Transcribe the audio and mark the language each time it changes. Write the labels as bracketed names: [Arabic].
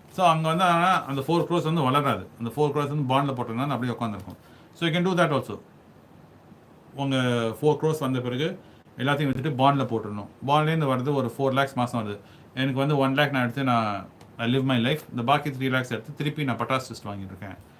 [Tamil] So அங்கே வந்து ஆனால் அந்த 4 crores வந்து வளராது. அந்த 4 crores வந்து பாண்டில் போட்டோம்னா அப்படியே உட்காந்துருக்கும். [English] So you can do that also. [Tamil] உங்கள் 4 crores வந்த பிறகு எல்லாத்தையும் வச்சுட்டு பாண்டில் போட்டுடணும். பாண்ட்லேருந்து வருது ஒரு 4 lakhs மாதம் வருது. எனக்கு வந்து 1 lakh நான் எடுத்து [English] I live my life. [Tamil] இந்த பாக்கி 3 lakhs எடுத்து திருப்பி நான் பட்டாஸ் டெஸ்ட் வாங்கிட்டு இருக்கேன்.